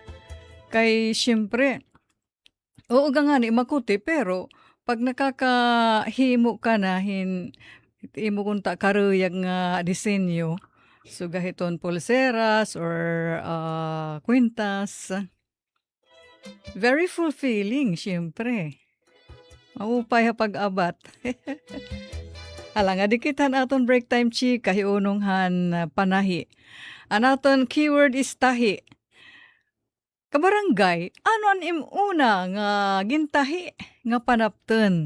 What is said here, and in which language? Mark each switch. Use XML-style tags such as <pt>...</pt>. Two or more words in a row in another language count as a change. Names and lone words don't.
<war>Kay siyempre, oo nga ni makuti, pero pag nakakahimo ka na, imo kung karuyag nga disenyo, so gahiton pulseras or kwintas,</war> <en>very fulfilling,</en> <war>siyempre. Maupay pag-abat. Hala nga, dikitan aton</war> <en>break time</en> <war>chika, hiunonghan panahi. Anaton</war> <en>keyword is</en> <war>tahi. Kabarangay, ano ang imuna nga gintahi nga panapten?</war>